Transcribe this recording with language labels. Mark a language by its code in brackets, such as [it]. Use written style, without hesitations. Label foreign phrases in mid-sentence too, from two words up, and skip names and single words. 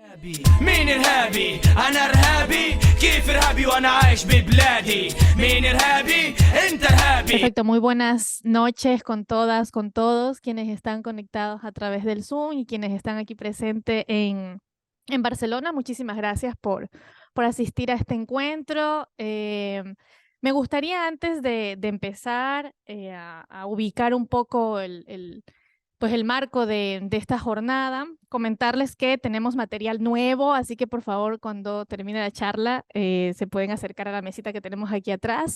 [ar] مين إرهابي؟ أنا إرهابي. كيف إرهابي وأنا عايش ببلادي؟ مين إرهابي؟ أنت إرهابي. [es] Perfecto, muy buenas noches con todas, con todos quienes están conectados a través del Zoom y quienes están aquí presentes en Barcelona. Muchísimas gracias por asistir a este encuentro. Me gustaría antes de empezar a ubicar un poco pues el marco de esta jornada, comentarles que tenemos material nuevo, así que por favor cuando termine la charla se pueden acercar a la mesita que tenemos aquí atrás.